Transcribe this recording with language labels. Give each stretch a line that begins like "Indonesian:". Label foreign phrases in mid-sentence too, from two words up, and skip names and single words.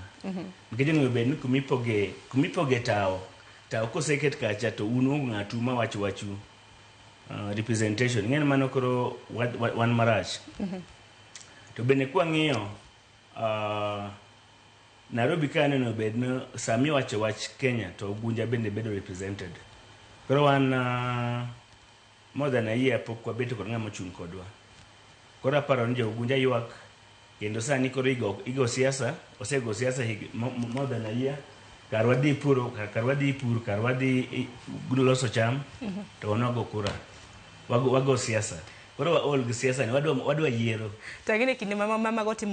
Luo (Kenya and Tanzania): Nikech onego bed ni kumipoge tao koseket kacha to un ng'atu ma wachu representation ng'en mano koro wan marach. To bende kwa ng'iyo Nairobi ka neno bed no sami wacho wach Kenya to Ugunja bende bedo represented. Koro wan
English: more than a year
Luo (Kenya and Tanzania): pok wabet kod ng'ama ochung' kodwa. Koro aparo ni jo Ugunja ywak kendo sani koro igo siasa, osego siasa
English: more than a year.
Luo (Kenya and Tanzania): Kar wadhi pur, kar wadhi loso cham to wanago kura. Wago siasa. Koro waol gi siasa ni wadwa yiero. Tang'eni kinde mama go timo